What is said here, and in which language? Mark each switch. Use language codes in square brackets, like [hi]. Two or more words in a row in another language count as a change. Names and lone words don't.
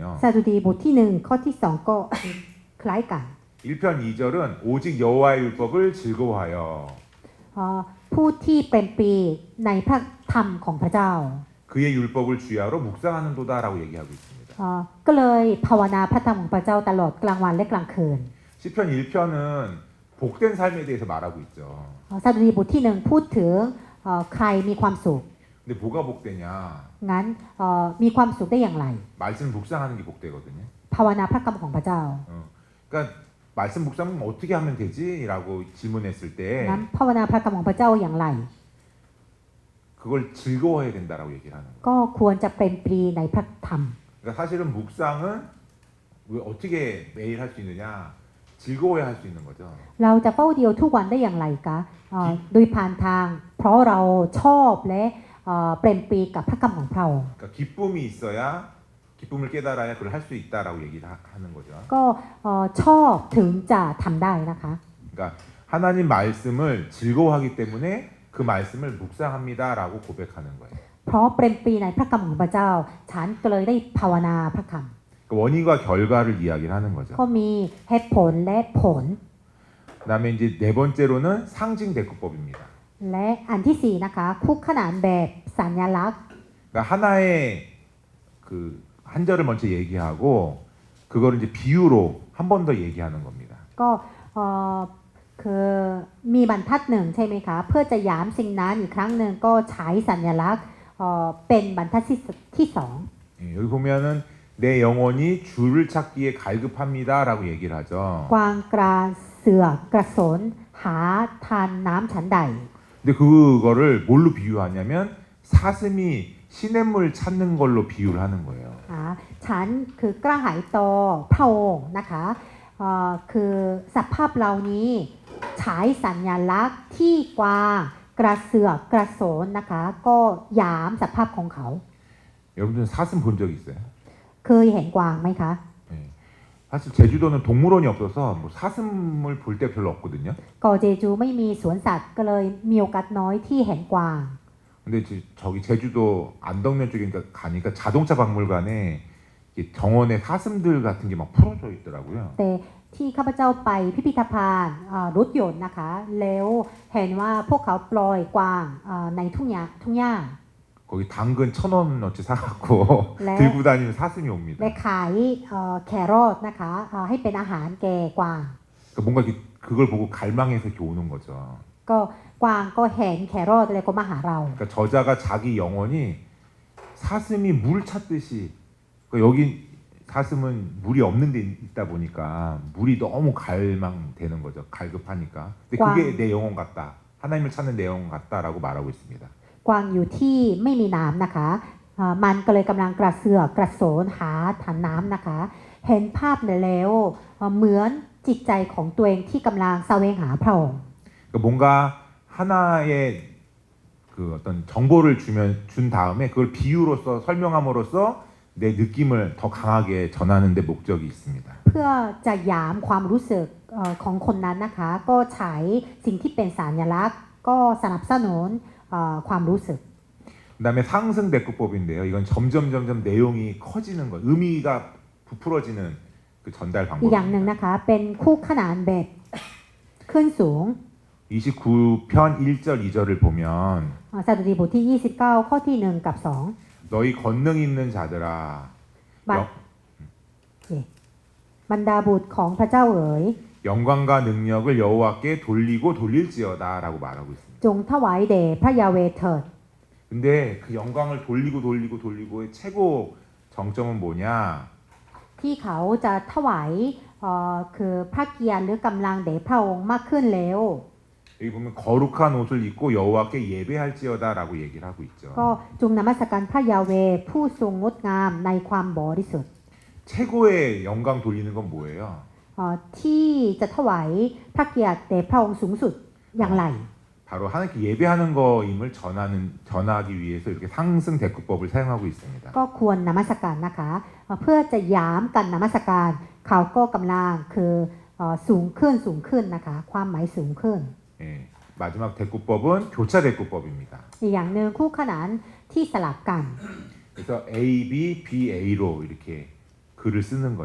[th] สดุดีบทที่หนึ่งข้อที่สองก็ คล้ายกัน [ko] 1편 2절은 오직 여호와의 율법을 즐거워하여 [th] ผู้ที่เป็นปีในพระธรรมของพระเจ้า [ko] 그의 율법을 주야로 묵상하는도다라고 얘기하고 있습니다. [th] ก็เลยภาวนาพระธรรมของพระเจ้าตลอดกลางวันและกลางคืน [ko] 시편 1편은 복된 삶에 대해서 말하고 있죠. [th] สดุดีบทที่หนึ่งพูดถึงใครมีความสุข [ko] 근데 뭐가 복되냐? [th] งั้นมีความสุขได้อย่างไร [ko] 말씀 묵상하는 게 복되거든요. [th] ภาวนาพระคำของพระเจ้า [ko] 그러니까 말씀 묵상 어떻게 하면 되지?라고 질문했을 때 [th] งั้นภาวนาพระคำของพระเจ้าอย่างไร [ko] 그걸 즐거워해야 된다라고 얘기를 하는 거예요. [th] ก็ควรจะเป็นปรีในพระธรรม [ko] 그러니까 사실은 묵상은 왜 어떻게 매일 할 수 있느냐? 즐거워야 할 수 있는 거죠. [th] เราจะเฝ้าเดียวทุกวันได้อย่างไรคะโดยผ่านทาง เพราะเราชอบและเป็นปรีกับพระคำของพระองค์ [ko] 그러니까 기쁨이 있어야 기쁨을 깨달아야 그걸 할 수 있다라고 얘기를 하는 거죠. [th] ก็ชอบถึงจะทำได้นะคะ [ko] 그러니까 하나님 말씀을 즐거워하기 때문에 그 말씀을 묵상합니다라고 고백하는 거예요. [th] เพราะเป็นปรีในพระคำของพระเจ้า ฉันก็เลยได้ภาวนาพระค [ko] 그 원인과 결과를 이야기를 하는 거죠. [th] ำก็มีเหตุผลและผล [ko] 그다음에 이제 네 번째로는 상징 대꾸법입니다. [th] และอันที่สี่นะคะคู่ขนานแบบสัญลักษณ์ [ko] 그러니까 하나의 그 한 절을 먼저 얘기하고 그거를 이제 비유로 한 번 더 얘기하는 겁니다. [th] ก็คือมีบรรทัดหนึ่งใช่ไหมคะเพื่อจะย้ำสิ่งนั้นอีกครั้งหนึ่งก็ใช้สัญลักษณ์เป็นบรรทัดที่สอง [ko] 예, 여기 보면은 내 영혼이 주를 찾기에 갈급합니다라고 얘기를 하죠. [th] กวางกระเสือกกระสนหาทานน้ำฉันใด [ko] 근데 그거를 뭘로 비유하냐면 사슴이 시냇물 찾는 걸로 비유를 하는 거예요. [th] ฉันคือกระหายต่อพระองค์นะคะคือสภาพเหล่านี้ใช้สัญลักษณ์ที่กวางกระเสือกกระสนนะคะก็ย้ำสภาพของเขา [ko] 여러분들 사슴 본 적 있어요? [th] เคยเห็นกวางไหมคะ [ko] 네. 사실 제주도는 동물원이 없어서 뭐 사슴을 볼 때 별로 없거든요. [th] ก็เจจูไม่มีสวนสัตว์ก็เลยมีโอกาสน้อยที่เห็นกวาง [ko] 근데 저기 제주도 안덕면 쪽에 가니까 자동차 박물관에 정원에 사슴들 같은 게 막 풀어져 있더라고요. [th] แต่ที่ข้าพเจ้าไปพิพิธภัณฑ์รถยนต์นะคะแล้วเห็นว่าพวกเขาปล่อยกวางในทุ่งหญ้า [ko] 거기 당근 1,000원어치 사갖고 네. 들고 다니는 사슴이 옵니다. [th] และขายแครอทนะคะให้เป็นอาหารแก่กวาง [ko] 그러니까 뭔가 그걸 보고 갈망해서 이렇게 오는 거죠. [th] ก็กวางก็เห็นแครอทแล้วก็มาหาเรา [ko] 그러니까 저자가 자기 영혼이 사슴이 물 찾듯이 그러니까 여기 사슴은 물이 없는 데 있다 보니까 물이 너무 갈망되는 거죠. 갈급하니까. 근데 그게 내 영혼 같다. 하나님을 찾는 내 영혼 같다라고 말하고 있습니다. [th] กวางอยู่ที่ไม่มีน้ำนะคะมันก็เลยกำลังกระเสือกกระโสนหาฐานน้ำนะคะ เห็นภาพแล้วเหมือนจิตใจของตัวเองที่กำลังแสวงหาพระองค์ [ko] 그러니까 뭔가 하나의 그 어떤 정보를 준 다음에 그걸 비유로서 설명함으로써 내 느낌을 더 강하게 전하는 데 목적이 있습니다. [th] เพื่อจะย้ำความรู้สึกของคนนั้นนะคะก็ใช้สิ่งที่เป็นสัญลักษณ์ก็สนับสนุนความรู้สึก [ko] 그다음에 상승 대꾸법인데요. 이건 점점 내용이 커지는 거, 의미가 부풀어지는 그 전달 [th] อีกอย่างหนึ่ง [ko] 방법입니다. [th] นะคะเป็นคู่ขนานแบบขึ้นสูง [ko] 29편 1절 2절을 보면 [th] สดุดีบทที่ 29 ข้อที่ 1 กับ [ko] 너희 권능 있는 자들아 [th] 2 บรรดาบุตรของพระเจ้าเอ๋ย [ko] 영광과 능력을 여호와께 돌리고 돌릴지어다라고 말하고 있습니다. [th] จงถวายแด่พระยาเวห์เถิด [ko] 근데 그 영광을 돌리고의 최고 정점은 뭐냐? [th] ที่เขาจะถวายคือพระเกียรติหรือกำลังแด่พระองค์มากขึ้นแล้ว [ko] 여기 보면 거룩한 옷을 입고 여호와께 예배할지어다라고 얘기를 하고 있죠. [th] ก็จงนมัสการพระยาเวห์ผู้ทรงงดงามในความบริสุทธิ์ [ko] 최고의 영광 돌리는 건 뭐예요? [th] ที่จะถวายพระเกียรติแด่พระองค์สูงสุดอย่างไร [ko] 바로 하나님께 예배하는 거임을 전하기 위해서 이렇게 상승 대꾸법을 사용하고 있습니다. [th] ก็ควรนมัสการนะคะเพื่อจะย้ำกันนมัสการเขาก็กำลังคือสูงขึ้นนะคะความหมายสูงขึ้น [ko] 예, 마지막 대꾸법은 교차 대꾸법입니다. [th] อีกอย่างหนึ่งคู่ขนานที่สลับกัน [ko] 그래서 A, B, B, A로 이렇게 글을 쓰는 거죠.